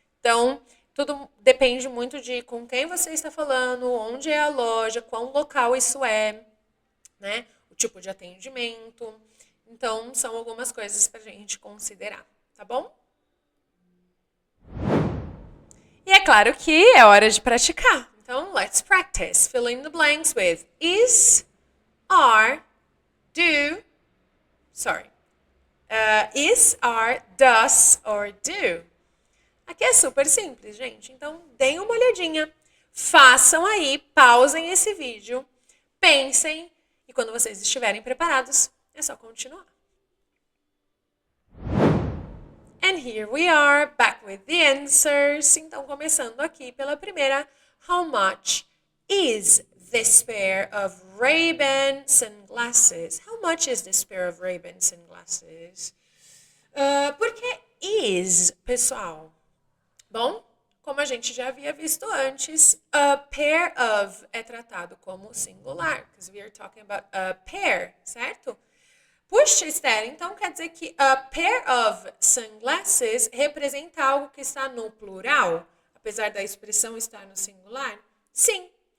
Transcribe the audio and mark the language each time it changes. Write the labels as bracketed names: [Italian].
[Portuguese] Então, tudo depende muito de com quem você está falando, onde é a loja, qual local isso é, né? O tipo de atendimento. Então, são algumas coisas para a gente considerar, tá bom? E é claro que é hora de praticar. [English] Então, let's practice. Fill in the blanks with is, are, do, is, are, does, or do. [Portuguese] Aqui é super simples, gente. Então, deem uma olhadinha. Façam aí, pausem esse vídeo, pensem, e quando vocês estiverem preparados, é só continuar. [English] And here we are, back with the answers. [Portuguese] Então, começando aqui pela primeira. [English] How much is this pair of Ray-Ban sunglasses? How much is this pair of Ray-Ban sunglasses? [Portuguese] Por que is, pessoal? Bom, como a gente já havia visto antes, a pair of é tratado como singular, [English] because we are talking about a pair, [Portuguese] certo? Puxa, Esther, então quer dizer que a pair of sunglasses representa algo que está no plural, apesar da expressão estar no singular? Sim.